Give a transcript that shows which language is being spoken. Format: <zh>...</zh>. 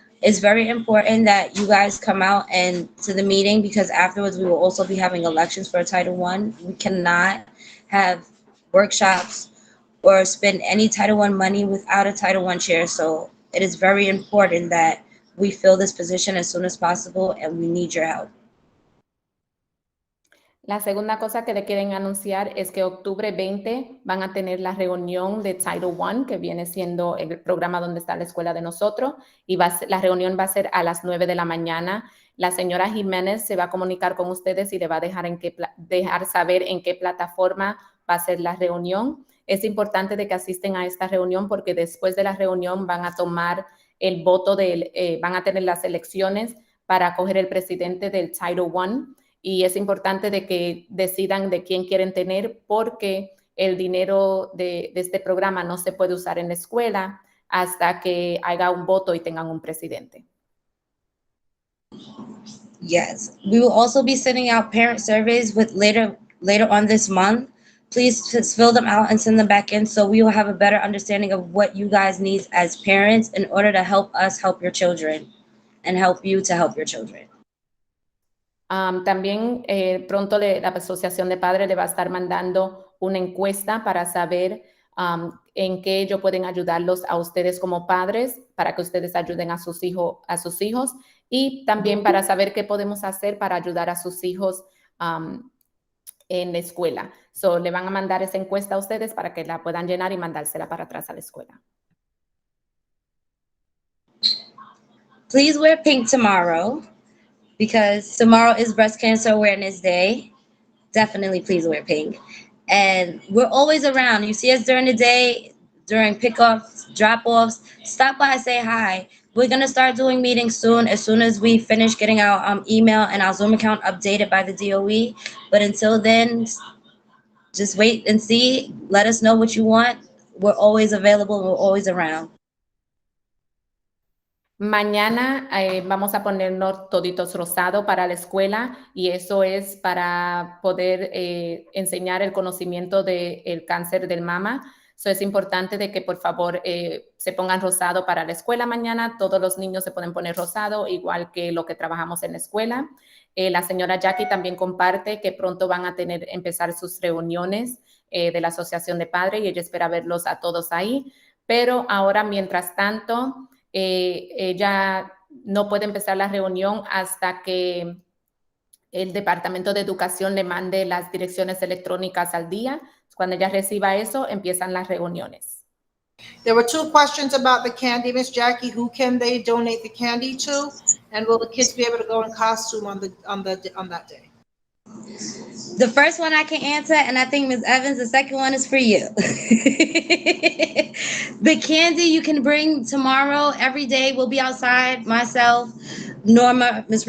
<en>It's very important that you guys come out and to the meeting because afterwards we will also be having elections for Title I. We cannot have workshops or spend any Title I money without a Title I chair. So it is very important that we fill this position as soon as possible and we need your help.</en> <es>La segunda cosa que le quieren anunciar es que octubre 20 van a tener la reunión de Title I, que viene siendo el programa donde está la escuela de nosotros, y la reunión va a ser a las 9 de la mañana. La señora Jiménez se va a comunicar con ustedes y le va a dejar saber en qué plataforma va a ser la reunión. Es importante de que asisten a esta reunión porque después de la reunión van a tomar el voto, van a tener las elecciones para coger el presidente del Title I, y es importante de que decidan de quién quieren tener, porque el dinero de este programa no se puede usar en la escuela hasta que haga un voto y tengan un presidente.</es> <en>Yes, we will also be sending out parent surveys with later on this month. Please just fill them out and send them back in so we will have a better understanding of what you guys need as parents in order to help us help your children and help you to help your children.</en> <es>También pronto la Asociación de Padres le va a estar mandando una encuesta para saber en qué ellos pueden ayudarlos a ustedes como padres, para que ustedes ayuden a sus hijos, y también para saber qué podemos hacer para ayudar a sus hijos en la escuela. So, le van a mandar esa encuesta a ustedes para que la puedan llenar y mandársela para atrás a la escuela.</es> <en>Please wear pink tomorrow because tomorrow is Breast Cancer Awareness Day. Definitely please wear pink. And we're always around. You see us during the day, during pickups, drop-offs. Stop by, say hi. We're going to start doing meetings soon as we finish getting our email and our Zoom account updated by the DOE. But until then, just wait and see. Let us know what you want. We're always available. We're always around.</en> <es>Mañana vamos a ponernos toditos rosado para la escuela, y eso es para poder enseñar el conocimiento del cáncer del mama. So, es importante de que por favor se pongan rosado para la escuela mañana. Todos los niños se pueden poner rosado, igual que lo que trabajamos en la escuela. La señora Jackie también comparte que pronto van a empezar sus reuniones de la Asociación de Padres, y ella espera verlos a todos ahí. Pero ahora, mientras tanto, ella no puede empezar la reunión hasta que el Departamento de Educación le mande las direcciones electrónicas al día. Cuando ella reciba eso, empiezan las reuniones.</es> <en>There were two questions about the candy, Miss Jackie. Who can they donate the candy to? And will the kids be able to go in costume on that day? The first one I can answer, and I think Ms. Evans, the second one is for you. The candy you can bring tomorrow, every day we'll be outside, myself, Norma, Ms.</en>